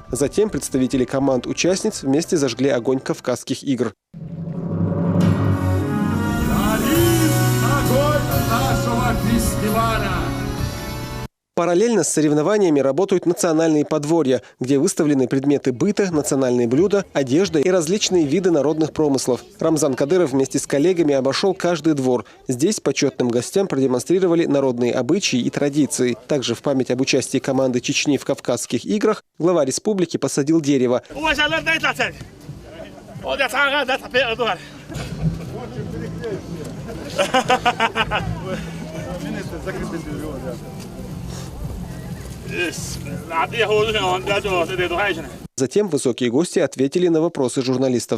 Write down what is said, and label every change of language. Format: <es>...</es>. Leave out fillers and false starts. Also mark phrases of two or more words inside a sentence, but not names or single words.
<ru>Затем представители команд-участниц вместе зажгли огонь Кавказских игр. Огонь нашего фестиваля! Параллельно с соревнованиями работают национальные подворья, где выставлены предметы быта, национальные блюда, одежда и различные виды народных промыслов. Рамзан Кадыров вместе с коллегами обошел каждый двор. Здесь почетным гостям продемонстрировали народные обычаи и традиции. Также в память об участии команды Чечни в Кавказских играх глава республики посадил дерево. Затем высокие гости ответили на вопросы журналистов.</ru>